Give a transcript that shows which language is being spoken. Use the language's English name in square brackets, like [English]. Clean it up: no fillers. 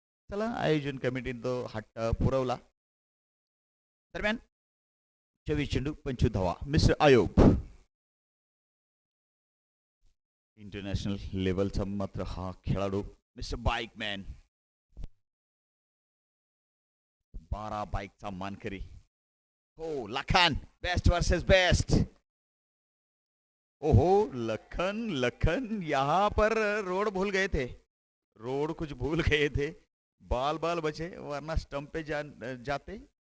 [Marathi] चला, आयोजन कमिटीने तो हट्ट पुरवला. दरम्यान 24 चेंडू 25 धावा. मिस्टर आयोग इंटरनॅशनल लेवलचा मात्र हा खेळाडू. मिस्टर बाईकमॅन 12 बाईकचा मानकरी. हो, लखन बेस्ट वर्सेस बेस्ट. [Hindi] ओहो, लखन यहाँ पर रोड भूल गए थे. कुछ भूल गए थे. बाल बचे वरना स्टंप पे जाते.